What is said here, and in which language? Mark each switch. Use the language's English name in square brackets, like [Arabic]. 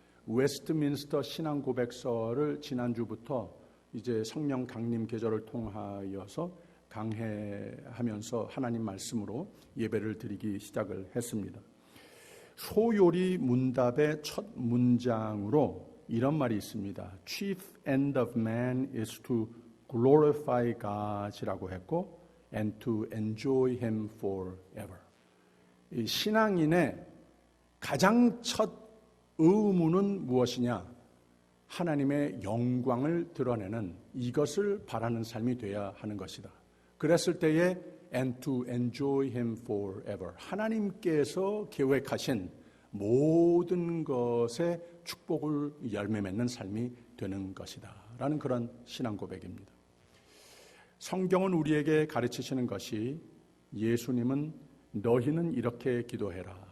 [Korean] 웨스트민스터 신앙 고백서를 지난주부터 이제 성령 강림 계절을 통하여서 강해하면서 하나님 말씀으로 예배를 드리기 시작을 했습니다. 소요리 문답의 첫 문장으로 이런 말이 있습니다. [English] Chief end of man is to glorify God [Korean] 이라고 했고 [English] and to enjoy Him forever. [Korean] 이 신앙인의 가장 첫 의무는 무엇이냐? 하나님의 영광을 드러내는 이것을 바라는 삶이 되어야 하는 것이다. 그랬을 때에 [English] and to enjoy Him forever. [Korean] 하나님께서 계획하신 모든 것의 축복을 열매 맺는 삶이 되는 것이다. 라는 그런 신앙 고백입니다. 성경은 우리에게 가르치시는 것이 예수님은 너희는 이렇게 기도해라.